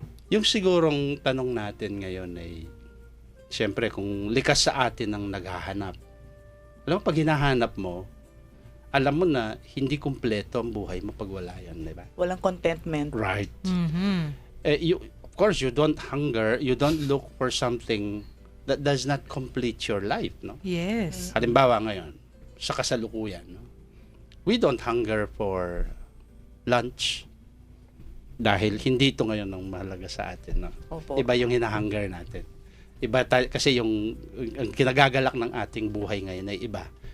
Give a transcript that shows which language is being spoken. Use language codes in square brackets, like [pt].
[tl] Yung sigurong tanong natin ngayon ay, siyempre, kung likas sa atin ang naghahanap. Alam mo, pag hinahanap mo, alam mo na hindi kumpleto ang buhay mo pag wala yan, di ba? Walang contentment. [en] Right. Of course, you don't hunger, you don't look for something that does not complete your life, no? Yes. [tl] Halimbawa ngayon, sa kasalukuyan, no? [en] We don't hunger for lunch [tl] dahil hindi ito ngayon ang mahalaga sa atin, no? Opo. Iba yung hinahunger natin. Iba kasi yung kinagagalak ng ating buhay ngayon ay iba.